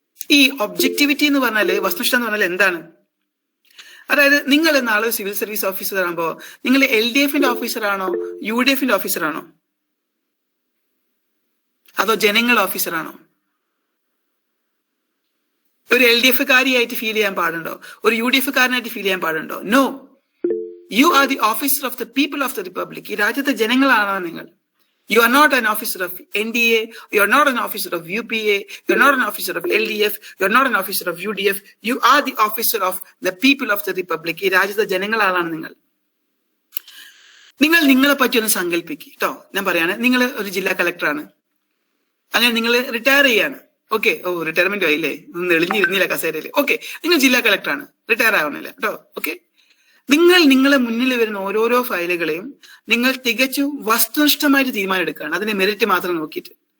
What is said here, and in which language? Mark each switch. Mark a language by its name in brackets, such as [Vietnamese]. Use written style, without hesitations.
[Malayalam] ഈ ഒബ്ജക്ടിവിറ്റി എന്ന് പറഞ്ഞാല്, വസ്തുനിഷ്ഠ എന്ന് പറഞ്ഞാൽ എന്താണ്? അതായത് നിങ്ങൾ നാളെ സിവിൽ സർവീസ് ഓഫീസർ ആകുമ്പോ നിങ്ങൾ LDFന്റെ ഓഫീസറാണോ UDFന്റെ ഓഫീസറാണോ അതോ ജനങ്ങളുടെ ഓഫീസറാണോ? ഒരു LDF കാരിയായിട്ട് ഫീൽ ചെയ്യാൻ പാടുണ്ടോ? ഒരു UDF കാരനായിട്ട് ഫീൽ ചെയ്യാൻ പാടുണ്ടോ? [English] No, you are the officer of the people of the republic. [Malayalam] ഈ രാജ്യത്തെ ജനങ്ങളാണോ നിങ്ങൾ? [English] You are not an officer of NDA, you are not an officer of UPA, you are not an officer of LDF, you are not an officer of UDF, you are the officer of the people of the republic. [Malayalam] ഈ രാജ്യത്തെ ജനങ്ങളാണ് നിങ്ങൾ. നിങ്ങളെ പറ്റി ഒന്ന് സങ്കല്പിക്കുക കേട്ടോ. ഞാൻ പറയാണ്, നിങ്ങൾ ഒരു ജില്ലാ കളക്ടറാണ്. അങ്ങനെ നിങ്ങൾ റിട്ടയർ ചെയ്യാണ്. ഓക്കെ, റിട്ടയർമെന്റ് ആയില്ലേ? ഒന്ന് എളിഞ്ഞിരുന്നില്ല കസേരയില്. ഓക്കെ, നിങ്ങൾ ജില്ലാ കളക്ടറാണ്, റിട്ടയർ ആവണില്ല കേട്ടോ. ഓക്കെ, നിങ്ങളെ മുന്നിൽ വരുന്ന ഓരോരോ ഫയലുകളെയും നിങ്ങൾ തികച്ചും വസ്തുനിഷ്ഠമായിട്ട് തീരുമാനം എടുക്കുകയാണ്. അതിന്റെ മെറിറ്റ് മാത്രം നോക്കിയിട്ട്.